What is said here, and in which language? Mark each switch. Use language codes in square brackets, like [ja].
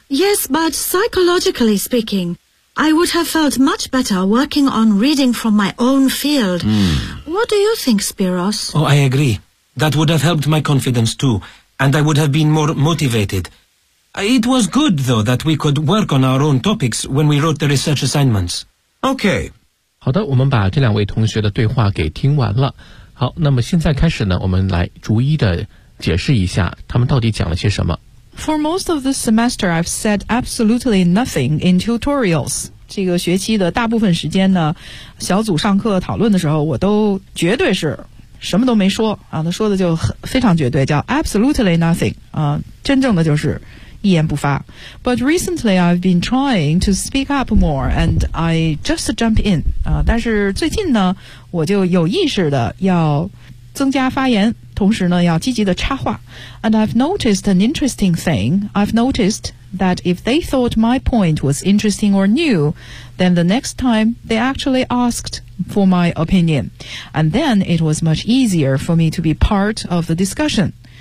[en] Yes, but psychologically speaking, I would have felt much better working on reading from my own field. What do you think, Spiros? Oh, I agree. That would have helped my confidence too, and I would have been more motivated. It was good, though, that we could work on our own topics when we wrote the research assignments. Okay. [zh] 好的，我们把这两位同学的对话给听完了。好，那么现在开始呢，我们来逐一的解释一下他们到底讲了些什么。 [en] For most of this semester, I've said absolutely nothing in tutorials. [zh] 这个学期的大部分时间呢，小组上课讨论的时候，我都绝对是什么都没说啊。他说的就很非常绝对，叫 [en] absolutely nothing [zh] 啊，真正的就是一言不发。 [en] But recently, I've been trying to speak up more, and I just jump in 啊。 [zh] 但是最近呢，我就有意识的要增加发言。同时呢要积极的插话 [en] And I've noticed an interesting thing I've noticed that if they thought my point was interesting or new Then the next time they actually asked for my opinion And then it was much easier for me to be part of the discussion